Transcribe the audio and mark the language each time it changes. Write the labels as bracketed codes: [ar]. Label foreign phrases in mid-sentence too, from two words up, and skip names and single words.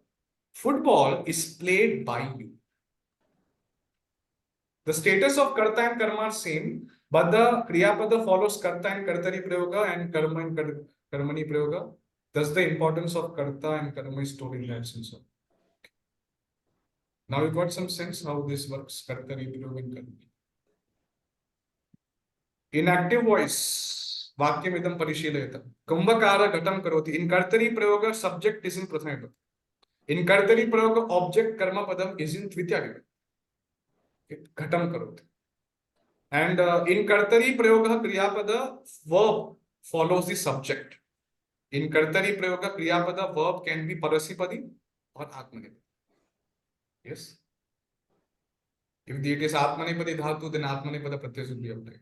[en] Football is played by you. The status of karta and karma are same, but the kriyapada follows karta and [sa] कर्तरि प्रयोग [en] and karma and [sa] कर्मणि प्रयोग. [en] Thus the importance of karta and karma is told in that sense. Now you got some sense how this works, [sa] कर्तरि प्रयोग [en] and karmani. In active voice, [sa] वाक्यमिदं परिशीलयत. कुम्भकार घटं करोति. [en] In [sa] कर्तरि प्रयोग, [en] subject is in [sa] प्रथमा विभक्ति. [en] In [sa] कर्तरि प्रयोग, [en] object [sa] कर्म पदम् [en] is in [sa] द्वितीया विभक्ति. घटं करोति. [en] And in [sa] कर्तरि प्रयोग, क्रियापद [en] verb follows the subject. In [sa] कर्तरि प्रयोग, क्रियापद [en] verb can be Parasipadi or Atmanipadi. Yes? If it is [sa] आत्मनेपदि धातु, [en] then [sa] आत्मनेपद प्रत्यय [en] will be applied.